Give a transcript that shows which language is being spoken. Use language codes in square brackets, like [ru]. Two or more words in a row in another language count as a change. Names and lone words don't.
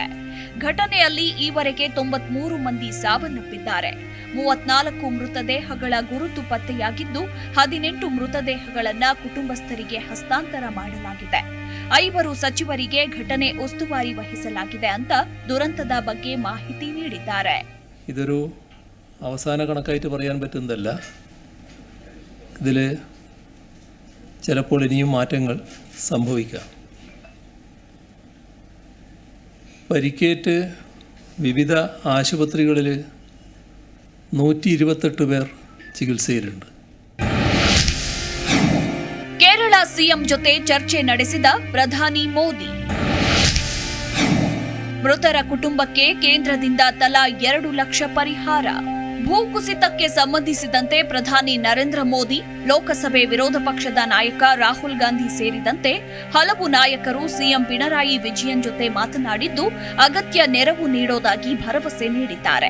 [kn] ಘಟನೆಯಲ್ಲಿ ಈವರೆಗೆ 93 ಮಂದಿ ಸಾವನ್ನಪ್ಪಿದ್ದಾರೆ. 34 ಮೃತದೇಹಗಳ ಗುರುತು ಪತ್ತೆಯಾಗಿದ್ದು 18 ಮೃತದೇಹಗಳನ್ನು ಕುಟುಂಬಸ್ಥರಿಗೆ ಹಸ್ತಾಂತರ ಮಾಡಲಾಗಿದೆ. 5 ಸಚಿವರಿಗೆ ಘಟನೆ ಉಸ್ತುವಾರಿ ವಹಿಸಲಾಗಿದೆ ಅಂತ ದುರಂತದ ಬಗ್ಗೆ ಮಾಹಿತಿ ನೀಡಿದ್ದಾರೆ. [ml] ഇതൊരു അവസാന കണക്കായിട്ട് പറയാൻ പറ്റുന്നതല്ല. ഇതിൽ ചിലപ്പോൾ ഇനിയും മാറ്റങ്ങൾ സംഭവിക്കാം. പരിക്കേറ്റ് വിവിധ ആശുപത്രികളിൽ 128 പേർ ചികിത്സയിലുണ്ട്. [kn] ಕೇರಳ ಸಿಎಂ ಜೊತೆ ಚರ್ಚೆ ನಡೆಸಿದ ಪ್ರಧಾನಿ ಮೋದಿ. ಮೃತರ ಕುಟುಂಬಕ್ಕೆ ಕೇಂದ್ರದಿಂದ ತಲಾ 2 ಲಕ್ಷ ಪರಿಹಾರ. ಭೂಕುಸಿತಕ್ಕೆ ಸಂಬಂಧಿಸಿದಂತೆ ಪ್ರಧಾನಿ ನರೇಂದ್ರ ಮೋದಿ, ಲೋಕಸಭೆ ವಿರೋಧ ಪಕ್ಷದ ನಾಯಕ ರಾಹುಲ್ ಗಾಂಧಿ ಸೇರಿದಂತೆ ಹಲವು ನಾಯಕರು ಸಿಎಂ ಪಿಣರಾಯಿ ವಿಜಯನ್ ಜೊತೆ ಮಾತನಾಡಿದ್ದು ಅಗತ್ಯ ನೆರವು ನೀಡೋದಾಗಿ ಭರವಸೆ ನೀಡಿದ್ದಾರೆ.